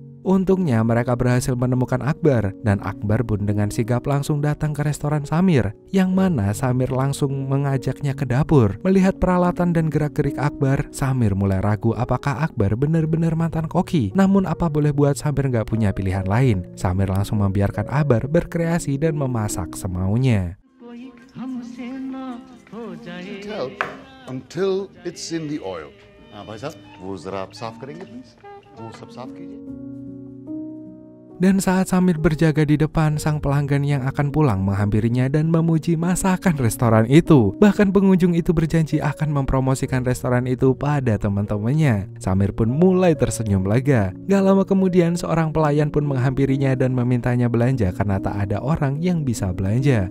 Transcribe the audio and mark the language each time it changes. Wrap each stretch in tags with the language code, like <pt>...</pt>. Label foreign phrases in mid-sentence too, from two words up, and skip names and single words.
<id>Untungnya mereka berhasil menemukan Akbar, dan Akbar pun dengan sigap langsung datang ke restoran Samir, yang mana Samir langsung mengajaknya ke dapur. Melihat peralatan dan gerak-gerik Akbar, Samir mulai ragu apakah Akbar benar-benar mantan koki. Namun apa boleh buat, Samir nggak punya pilihan lain. Samir langsung membiarkan Akbar berkreasi dan memasak semaunya.</id> <en>Until it's in the oil.</en> <hi>भाई साहब वो जरा आप साफ करेंगे प्लीज वो सब साफ कीजिए.</hi> <id>Dan saat Samir berjaga di depan, sang pelanggan yang akan pulang menghampirinya dan memuji masakan restoran itu. Bahkan pengunjung itu berjanji akan mempromosikan restoran itu pada teman-temannya. Samir pun mulai tersenyum lega. Gak lama kemudian seorang pelayan pun menghampirinya dan memintanya belanja karena tak ada orang yang bisa belanja.</id>